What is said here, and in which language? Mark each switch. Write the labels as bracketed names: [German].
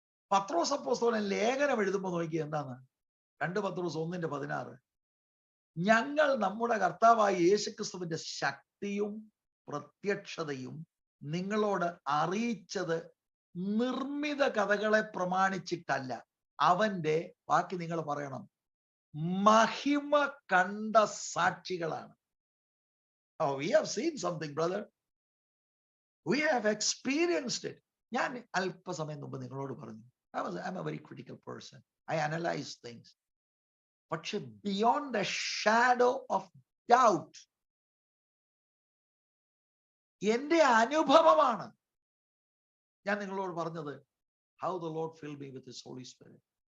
[Malayalam] പത്രോസ് അപ്പോസ്തലൻ ലേഖനം എഴുതുമ്പോൾ നോക്കിയ എന്താണ്? 2 പത്രോസ് 1:16, ഞങ്ങൾ നമ്മുടെ കർത്താവായ യേശുക്രിസ്തുവിന്റെ ശക്തിയും പ്രത്യക്ഷതയും നിങ്ങളോട് അറിയിച്ചത് നിർമ്മിത കഥകളെ പ്രമാണിച്ചിട്ടല്ല, അവന്റെ, ബാക്കി നിങ്ങൾ പറയണം, മഹിമ കണ്ട സാക്ഷികളാണ്. [English] Oh, we have seen something, brother. We have experienced it. [Malayalam] ഞാൻ അല്പസമയം മുമ്പ് നിങ്ങളോട് പറഞ്ഞു, [English] I'm a very critical person. I analyze things. [Malayalam] പക്ഷെ [English] beyond a shadow of doubt, [Malayalam] എന്റെ അനുഭവമാണ് ഞാൻ നിങ്ങളോട് പറഞ്ഞത്. [English] How the Lord filled me with His Holy Spirit.